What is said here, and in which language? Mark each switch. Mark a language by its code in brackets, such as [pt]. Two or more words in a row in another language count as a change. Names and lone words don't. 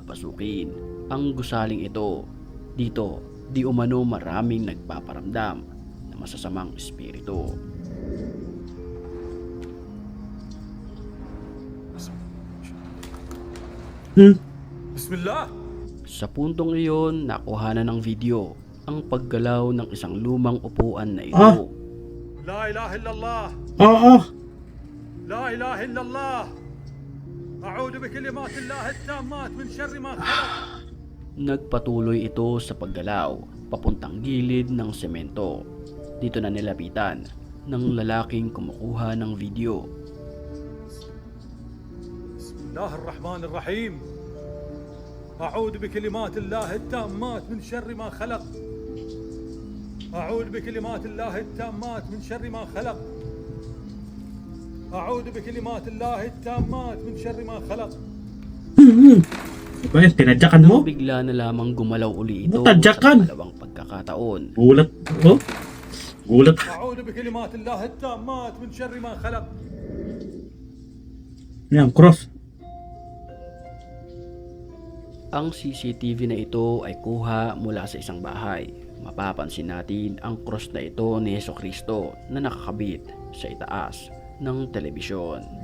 [tl] pasukin ang gusaling ito. Dito, di umano maraming nagpaparamdam na masasamang espiritu. Bismillah. Sa puntong iyon, nakuhanan ng video ang paggalaw ng isang lumang upuan na ito. Ah. [ar] لا إله إلا الله. [tl] Oo. [ar] لا إله إلا الله أعوذ بكلمات الله التامات من شر ما خلق. [tl] Nagpatuloy ito sa paggalaw papuntang gilid ng semento. Dito na nilapitan ng lalaking kumukuha ng video. [ar] بسم الله الرحمن الرحيم أعوذ بكلمات الله التامات من شر ما خلق. أعوذ بكلمات الله التامات من شر ما خلق. أعوذ بكلمات الله التامات من شر ما خلق. [tl] Ba yan, tinadyakan mo? Bigla na lamang gumalaw uli ito Tadyakan. sa dalawang pagkakataon. Gulat. Oh? Gulat. [ar] أعوذ بكلمات الله التامات من شر ما خلق. [tl] Yan, cross. Ang CCTV na ito ay kuha mula sa isang bahay. Mapapansin natin ang cross na ito ni Jesucristo na nakakabit sa itaas ng telebisyon.